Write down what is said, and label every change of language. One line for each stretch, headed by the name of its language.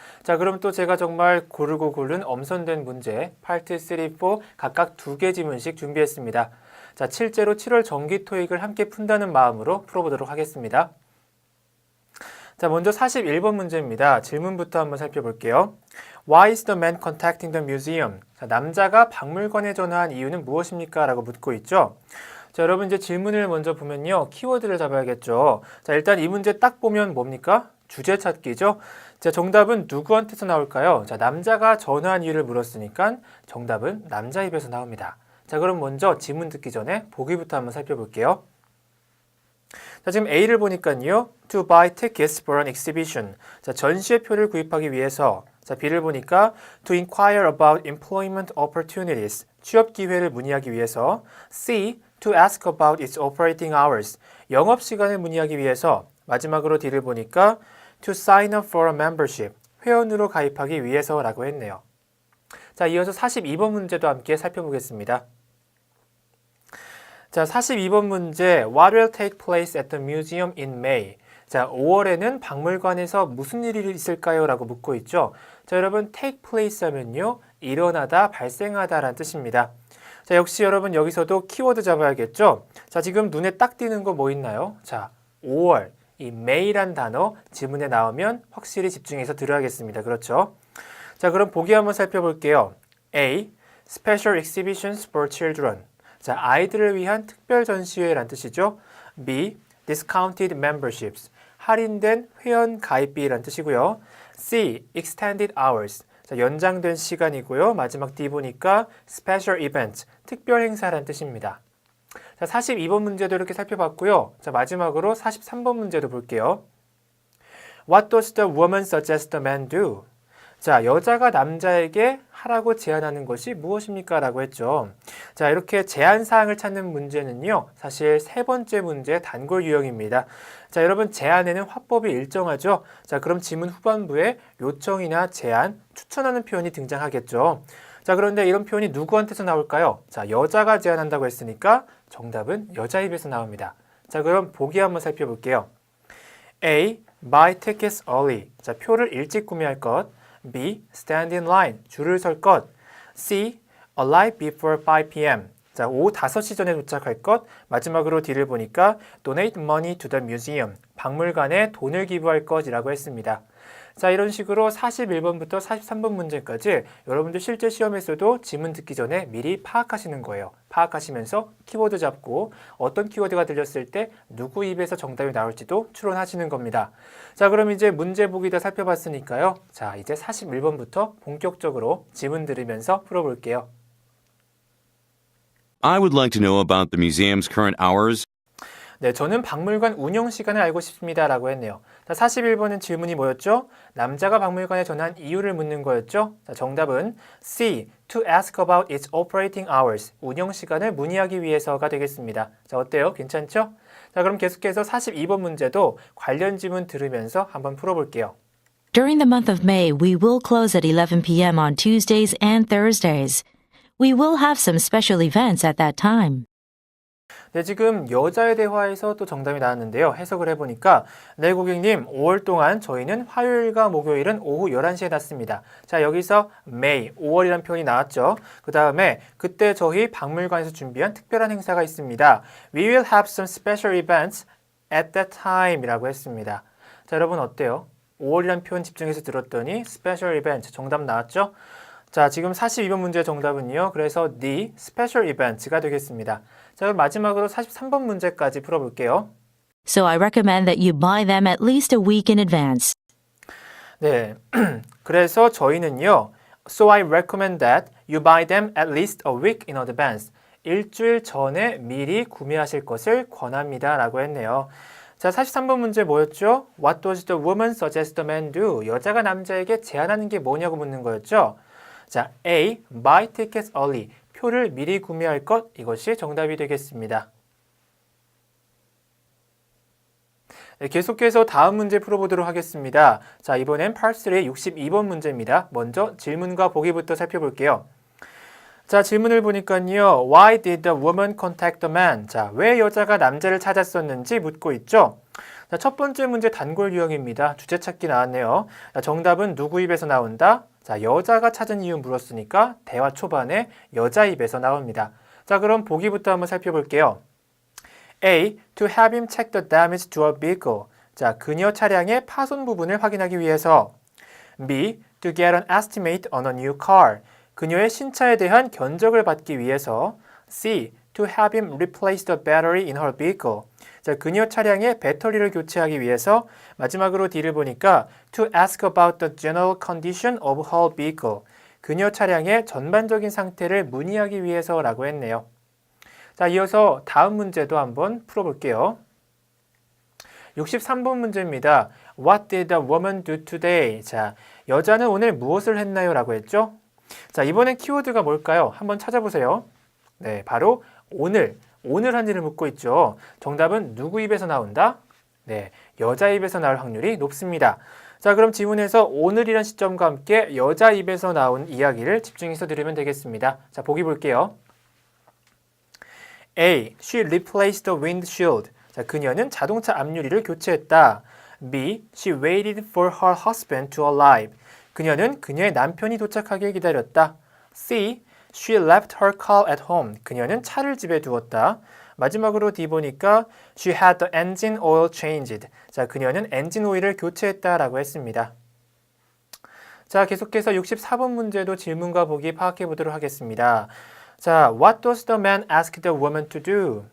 Korean: 자, 그럼 또 제가 정말 고르고 고른 엄선된 문제 파트 3, 4 각각 2개 지문씩 준비했습니다. 자, 실제로 7월 정기 토익을 함께 푼다는 마음으로 풀어보도록 하겠습니다. 자, 먼저 41번 문제입니다. 질문부터 한번 살펴볼게요.
English: Why is the man contacting the museum?
Korean: 자, 남자가 박물관에 전화한 이유는 무엇입니까? 라고 묻고 있죠. 자, 여러분 이제 질문을 먼저 보면요. 키워드를 잡아야겠죠. 자, 일단 이 문제 딱 보면 뭡니까? 주제 찾기죠. 자, 정답은 누구한테서 나올까요? 자, 남자가 전화한 이유를 물었으니까 정답은 남자 입에서 나옵니다. 자, 그럼 먼저 지문 듣기 전에 보기부터 한번 살펴볼게요. 자, 지금 A를 보니까요.
English: To buy tickets for an exhibition.
Korean: 자, 전시회 표를 구입하기 위해서. 자, B를 보니까
English: to inquire about employment opportunities.
Korean: 취업 기회를 문의하기 위해서.
English: C. To ask about its operating hours.
Korean: 영업 시간을 문의하기 위해서. 마지막으로 D를 보니까
English: to sign up for a membership.
Korean: 회원으로 가입하기 위해서라고 했네요. 자, 이어서 42번 문제도 함께 살펴보겠습니다. 자, 42번 문제
English: What will take place at the museum in May?
Korean: 자, 5월에는 박물관에서 무슨 일이 있을까요? 라고 묻고 있죠. 자, 여러분 take place 하면요. 일어나다, 발생하다 라는 뜻입니다. 자, 역시 여러분 여기서도 키워드 잡아야겠죠. 자, 지금 눈에 딱 띄는 거 뭐 있나요? 자, 5월, 이 May란 단어 지문에 나오면 확실히 집중해서 들어야겠습니다. 그렇죠? 자, 그럼 보기 한번 살펴볼게요.
English: A. Special exhibitions for children.
Korean: 자, 아이들을 위한 특별 전시회란 뜻이죠.
English: B. Discounted memberships.
Korean: 할인된 회원 가입비란 뜻이고요. C.
English: Extended hours.
Korean: 자, 연장된 시간이고요. 마지막 D 보니까
English: Special events.
Korean: 특별 행사란 뜻입니다. 자, 42번 문제도 이렇게 살펴봤고요. 자, 마지막으로 43번 문제도 볼게요.
English: What does the woman suggest the man do?
Korean: 자, 여자가 남자에게 하라고 제안하는 것이 무엇입니까? 라고 했죠. 자, 이렇게 제안 사항을 찾는 문제는요. 사실 세 번째 문제 단골 유형입니다. 자, 여러분 제안에는 화법이 일정하죠. 자, 그럼 지문 후반부에 요청이나 제안, 추천하는 표현이 등장하겠죠. 자, 그런데 이런 표현이 누구한테서 나올까요? 자, 여자가 제안한다고 했으니까 정답은 여자 입에서 나옵니다. 자, 그럼 보기 한번 살펴볼게요. A.
English: Buy tickets early.
Korean: 자, 표를 일찍 구매할 것. B.
English: Stand in line.
Korean: 줄을 설 것. C.
English: Arrive before 5 p.m.
Korean: 자, 오후 5시 전에 도착할 것. 마지막으로 D를 보니까
English: Donate money to the museum.
Korean: 박물관에 돈을 기부할 것이라고 했습니다. 자, 이런 식으로 41번부터 43번 문제까지 여러분들 실제 시험에서도 지문 듣기 전에 미리 파악하시는 거예요. 파악하시면서 키워드 잡고 어떤 키워드가 들렸을 때 누구 입에서 정답이 나올지도 추론하시는 겁니다. 자, 그럼 이제 문제 보기 다 살펴봤으니까요. 자, 이제 41번부터 본격적으로 지문 들으면서 풀어볼게요.
English: I would like to know about the museum's current hours.
Korean: 네, 저는 박물관 운영 시간을 알고 싶습니다. 라고 했네요. 자, 41번은 질문이 뭐였죠? 남자가 박물관에 전화한 이유를 묻는 거였죠? 자, 정답은 C.
English: To ask about its operating hours.
Korean: 운영 시간을 문의하기 위해서가 되겠습니다. 자, 어때요? 괜찮죠? 자, 그럼 계속해서 42번 문제도 관련 지문 들으면서 한번 풀어볼게요.
English: During the month of May, we will close at 11 p.m. on Tuesdays and Thursdays. We will have some special events at that time.
Korean: 네, 지금 여자의 대화에서 또 정답이 나왔는데요. 해석을 해보니까 네, 고객님, 5월 동안 저희는 화요일과 목요일은 오후 11시에 닫습니다. 자, 여기서 May, 5월이라는 표현이 나왔죠. 그 다음에 그때 저희 박물관에서 준비한 특별한 행사가 있습니다.
English: We will have some special events at that time
Korean: 이라고 했습니다. 자, 여러분 어때요? 5월이라는 표현 집중해서 들었더니 special event 정답 나왔죠? 자, 지금 42번 문제의 정답은요. 그래서 D, special events가 되겠습니다. 자, 그럼 마지막으로 43번 문제까지 풀어볼게요.
English: So I recommend that you buy them at least a week in advance.
Korean: 네, 그래서 저희는요.
English: So I recommend that you buy them at least a week in advance.
Korean: 일주일 전에 미리 구매하실 것을 권합니다. 라고 했네요. 자, 43번 문제 뭐였죠?
English: What does the woman suggest the man do?
Korean: 여자가 남자에게 제안하는 게 뭐냐고 묻는 거였죠? 자, A.
English: Buy tickets early.
Korean: 표를 미리 구매할 것. 이것이 정답이 되겠습니다. 네, 계속해서 다음 문제 풀어보도록 하겠습니다. 자, 이번엔 Part 3의 62번 문제입니다. 먼저 질문과 보기부터 살펴볼게요. 자, 질문을 보니까요.
English: Why did the woman contact the man?
Korean: 자, 왜 여자가 남자를 찾았었는지 묻고 있죠. 자, 첫 번째 문제 단골 유형입니다. 주제 찾기 나왔네요. 자, 정답은 누구 입에서 나온다? 자, 여자가 찾은 이유 물었으니까 대화 초반에 여자 입에서 나옵니다. 자, 그럼 보기부터 한번 살펴볼게요.
English: A. To have him check the damage to a vehicle.
Korean: 자, 그녀 차량의 파손 부분을 확인하기 위해서.
English: B. To get an estimate on a new car.
Korean: 그녀의 신차에 대한 견적을 받기 위해서.
English: C. To have him replace the battery in her vehicle.
Korean: 자, 그녀 차량의 배터리를 교체하기 위해서. 마지막으로 D를 보니까
English: To ask about the general condition of her vehicle.
Korean: 그녀 차량의 전반적인 상태를 문의하기 위해서라고 했네요. 자, 이어서 다음 문제도 한번 풀어볼게요. 63번 문제입니다.
English: What did the woman do today?
Korean: 자, 여자는 오늘 무엇을 했나요? 라고 했죠. 자, 이번엔 키워드가 뭘까요? 한번 찾아보세요. 네, 바로 오늘 한 일을 묻고 있죠. 정답은 누구 입에서 나온다? 네, 여자 입에서 나올 확률이 높습니다. 자, 그럼 지문에서 오늘이란 시점과 함께 여자 입에서 나온 이야기를 집중해서 들으면 되겠습니다. 자, 보기 볼게요.
English: A. She replaced the windshield.
Korean: 자, 그녀는 자동차 앞유리를 교체했다.
English: B. She waited for her husband to arrive.
Korean: 그녀는 그녀의 남편이 도착하길 기다렸다.
English: C. She left her car at home.
Korean: 그녀는 차를 집에 두었다. 마지막으로 D 보니까
English: She had the engine oil changed.
Korean: 자, 그녀는 엔진 오일을 교체했다라고 했습니다. 자, 계속해서 64번 문제도 질문과 보기 파악해 보도록 하겠습니다.
English: 자, What does the man ask the woman to do?